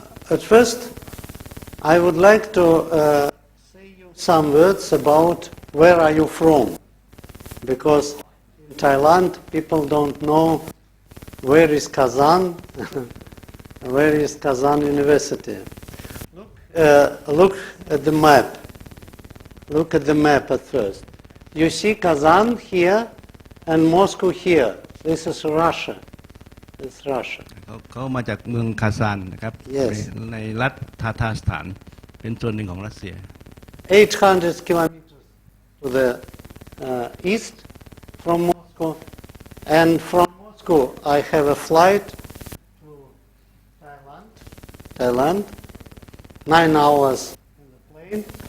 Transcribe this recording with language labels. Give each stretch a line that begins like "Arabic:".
English: At first, I would like to say you some words about where are you from, because in Thailand people don't know where is Kazan, where is Kazan University. Look at the map. Look at the map at first. You see Kazan here and Moscow here. This is Russia. It's Russia.
Thai: เขามาจากเมืองคาซานนะครับ
English: Yes.
Thai: ในรัฐทาทาสถานเป็นส่วนหนึ่งของรัสเซีย
English: 800 kilometers to the east from Moscow, and from Moscow I have a flight to Thailand, 9 hours in the plane.